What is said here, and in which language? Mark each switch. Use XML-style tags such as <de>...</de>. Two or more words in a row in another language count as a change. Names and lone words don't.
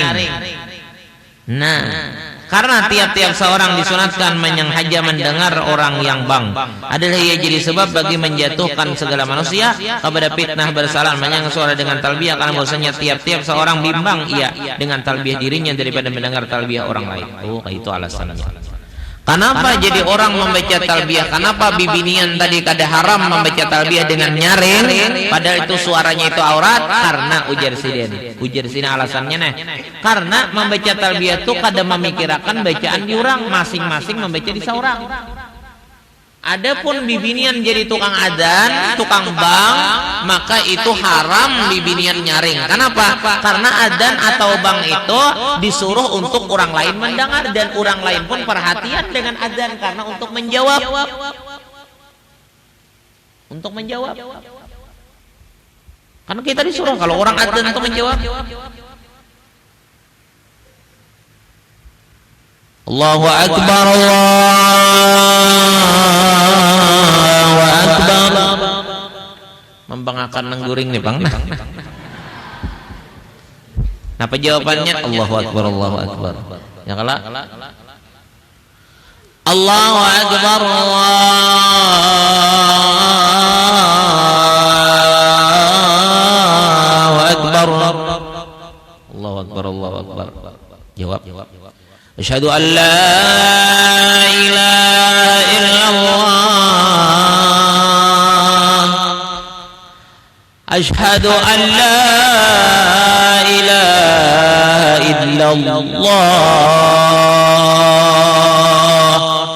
<id>Nah, karena tiap-tiap seorang disunatkan menyengaja mendengar orang yang bang adalah ia jadi sebab bagi menjatuhkan segala manusia kepada fitnah bersalah menyang suara dengan talbiyah, karena bahwasanya tiap-tiap seorang bimbang ia dengan talbiyah dirinya daripada mendengar talbiyah orang lain. Oh, itu alasannya. Kenapa jadi orang membaca talbiyah? Kenapa bibinian tadi kada haram membaca talbiyah dengan nyaring? Padahal itu suaranya itu aurat. Karena ujar sidin alasannya nih. Karena membaca talbiyah itu kada memikirkan bacaan diurang, masing-masing membaca di saurang. Adapun bibinian jadi tukang adzan, tukang bang, maka itu haram bibinian nyaring. Kenapa? Karena adzan atau bang itu disuruh untuk orang lain mendengar, dan orang lain pun perhatian dengan adzan karena untuk menjawab. Untuk menjawab. Karena kita disuruh kalau orang adzan untuk menjawab.</id> <ar>الله أكبر، الله أكبر. Membanggakan nengguring nih bang.</ar> <id>Apa jawabannya?</id> <ar>الله أكبر، الله أكبر.</ar> <id>Ya kalah.</id> <ar>الله أكبر، الله أكبر. الله أكبر، الله أكبر.</ar> <id>Jawab.</id> <ar>أشهد أن لا إله إلا الله. أشهد أن لا إله إلا الله.</ar>